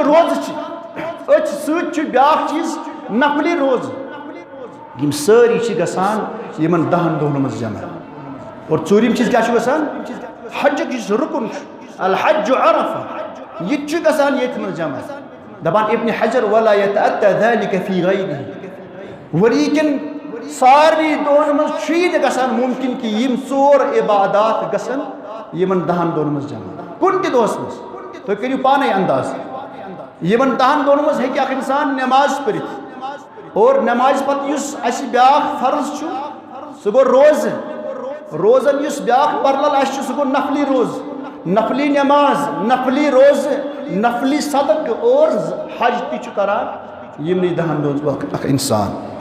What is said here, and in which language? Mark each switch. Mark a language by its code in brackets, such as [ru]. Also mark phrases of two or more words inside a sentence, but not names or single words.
[ks] روزٕ چھِ أتھۍ سۭتۍ چھُ بیٛاکھ چیٖز نفلی روزٕ یم سٲری چھِ گژھان یمن 10 دۄہن منٛز جمع اور ژوٗرِم چیٖز کیٛاہ چھُ گژھان حجُک یُس رُکُن چھُ [ar] الحج عرفہ [ks] یہِ تہِ چھُ گژھان ییٚتھۍ منٛز جمع دپان ابن حجر [ar] ولا يتأتى ذلك في غیرہ [ks] ؤری کٮ۪ن سارنٕے دۄہن منٛز چھُ یہِ نہٕ گژھان ممکن کہِ یم 4 عبادات گژھن یمن 10 دۄہن منٛز جمع کُنہِ تہِ دۄہس منٛز تُہۍ کٔرِو پانے انداز یمن 10 دۄہن منٛز ہیٚکہِ اکھ انسان نماز پٔرِتھ اور نمازِ پتہٕ یُس اسہِ بیٛاکھ فرض چھُ سُہ گوٚو روزٕ روزن یُس بیٛاکھ پرلل اسہِ چھُ سُہ گوٚو نفلی روزٕ نفلی نماز نفلی روزٕ نفلی صدقہٕ اور حج تہِ چھُ کران یمنٕے 10 دۄہن منٛز اکھ انسان